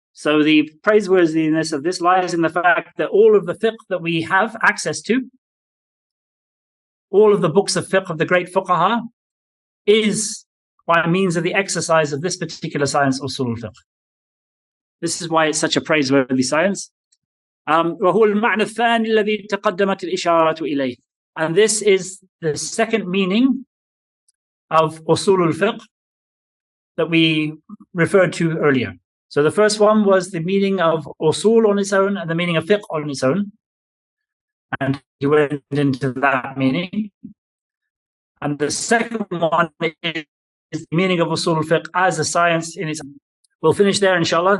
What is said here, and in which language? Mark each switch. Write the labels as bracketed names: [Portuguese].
[English] So the praiseworthiness of this lies in the fact that all of the fiqh that we have access to, all of the books of fiqh of the great fuqaha, is by means of the exercise of this particular science, usul al-fiqh. This is why it's such a praiseworthy science. [Arabic] وهو المعنى الثاني الذي تقدمت الإشارة إليه. [English] And this is the second meaning of usul al-fiqh that we referred to earlier. So the first one was the meaning of usul on its own and the meaning of fiqh on its own. And he went into that meaning. And the second one is the meaning of usul al-fiqh as a science in its own. We'll finish there, inshallah.